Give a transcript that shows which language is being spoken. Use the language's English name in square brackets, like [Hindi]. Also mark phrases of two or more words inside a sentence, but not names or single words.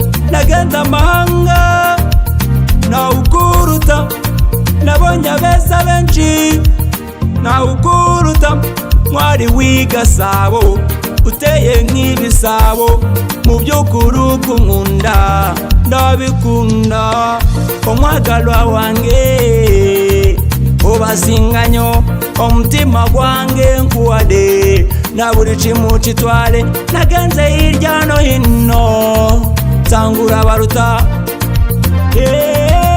[Kinyarwanda] Nagenze amahanga, nawukuruta. Nabonye abeza benshi, nawukuruta. Mwari w'i Gasabo, uteye nk'ibisabo. Mu by'ukuri ukunkunda, ndabikunda. [Ganda] Omwagalwa wange, obasinganyo, omutima gwange nkuwade. Na buri kimu kitwale, [Kinyarwanda] nagenze hirya no hino. Nsangura baruta. Eh,